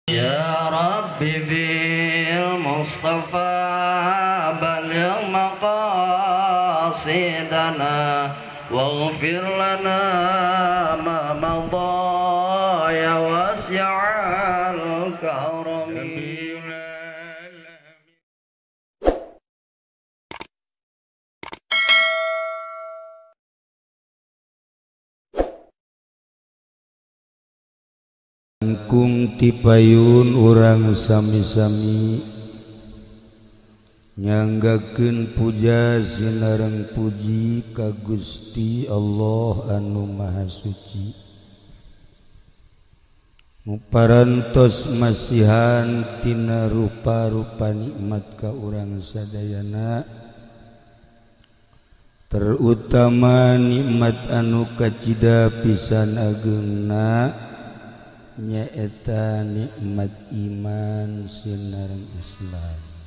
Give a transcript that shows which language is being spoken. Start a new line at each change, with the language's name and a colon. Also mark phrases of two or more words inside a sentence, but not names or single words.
Arabic: يا ربي بالمصطفى بلغ مقاصدنا واغفر لنا ما مضى يا واسع الكرم.
Sundanese: Kung tipayun urang sami-sami nyanggakeun puja sinareng puji ka Gusti Allah anu Maha Suci, muparantos masihan tina rupa-rupa nikmat ka urang sadayana, terutama nikmat anu kacida pisan ageungna nyaeta nikmat iman sinareng Islam.